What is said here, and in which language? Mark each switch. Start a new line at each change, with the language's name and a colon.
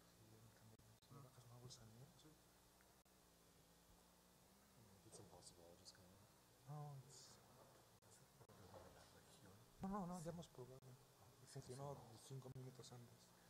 Spanish: Si me bajas una bolsa mía. Sí.
English: It's impossible, I'll just go on.
Spanish: No, ya hemos probado. Funcionó 5 minutos antes.